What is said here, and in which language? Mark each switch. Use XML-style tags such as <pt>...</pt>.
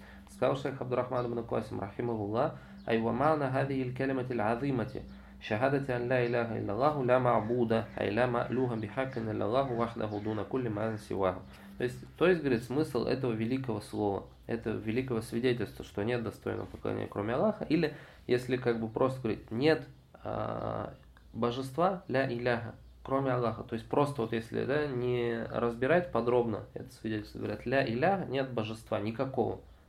<ru>Сказал шейх Абдурахман ибн Касим, рахимахуллах,</ru> <ar>айва ма'на хадихи аль-калимати аль-азимати. شهادة أن لا إله إلا الله لا معبود أي لا مألوها بحق إلا الله وحده دون كل ما سواه.</ar> <ru>То есть, говорит, смысл этого великого слова, этого великого свидетельства, что нет достойного поклонения, кроме Аллаха, или, если как бы просто говорить, нет божества, ля иляха, кроме Аллаха. То есть просто вот если да, не разбирать подробно это свидетельство, говорят, ля иляха, нет божества никакого.</ru>